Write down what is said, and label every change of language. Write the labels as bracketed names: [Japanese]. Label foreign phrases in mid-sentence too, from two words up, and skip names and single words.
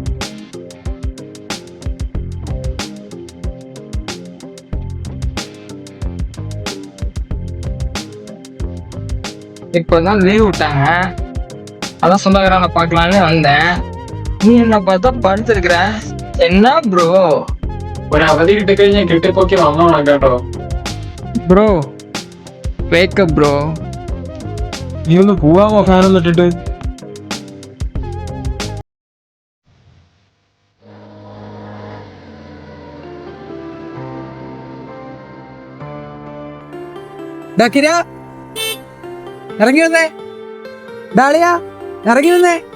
[Tamil] இப்பதான் லீவ் விட்டாங்க, அதான் சொந்தக்காரனை பார்க்கலான்னு வந்தேன். நீ என்ன பார்த்தா படுத்துருக்குற, என்ன ப்ரோ? [Malayalam] ഒരു അവധി കിട്ടിക്കഴിഞ്ഞാൽ കിട്ടിപ്പോക്കി വന്നോണം കേട്ടോ. [English] bro wake up bro. [Malayalam] നീ ഒന്ന് പോവാമോ ഫാനൊന്നും ഇട്ടിട്ട്? ഇറങ്ങി വന്നേ, ഡാളിയാ ഇറങ്ങി വന്നേ.